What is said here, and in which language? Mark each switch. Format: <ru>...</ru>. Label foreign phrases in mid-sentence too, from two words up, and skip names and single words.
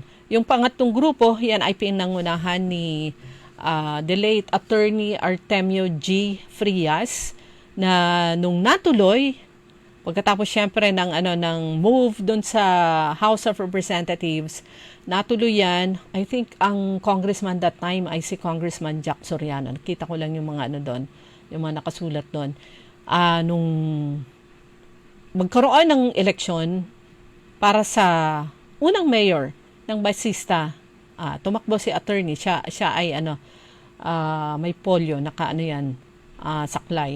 <tl>Yung pangatlong grupo, yan ay pinangunahan ni</tl> <en>the late</en> <tl>Attorney Artemio G. Frias na nung natuloy, pagkatapos syempre ng move doon sa House of Representatives, natuloy yan.</tl> <en>I think</en> <tl>ang congressman</tl> <en>that time</en> <tl>ay si Congressman Jack Soriano. Nakita ko lang yung mga doon, yung mga nakasulat doon. nung magkaroon ng eleksyon para sa unang mayor ng Basista. Tumakbo si attorney, siya ay may polio, saklay.</tl>